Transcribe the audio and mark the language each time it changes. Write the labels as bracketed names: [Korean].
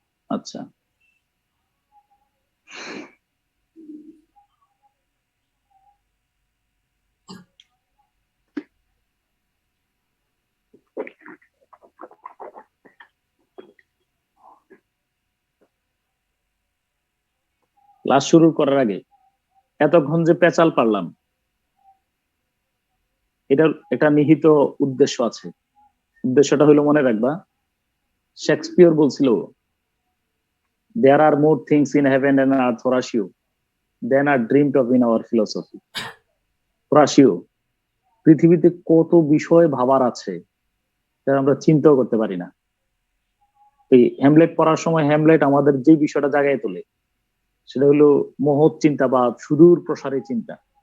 [Bangla] আচ্ছা, ক্লাস শুরু করার আগে এতক্ষণ যে পেঁচাল পারলাম, এটা নিহিত উদ্দেশ্য আছে। উদ্দেশ্যটা হলো, মনে রাখবা, শেক্সপিয়র বলছিল, [English] there are more things in heaven and earth, Horatio, than are dreamed of in our philosophy. [Bangla] Horatio, পৃথিবীতে কত বিষয় ভাবার আছে যা আমরা চিন্তাও করতে পারি না। এই হ্যামলেট পড়ার সময় হ্যামলেট আমাদের যে বিষয়টা জাগায় তোলে, সেটা হলো মহৎ চিন্তা বা সুদূর প্রসারী চিন্তা।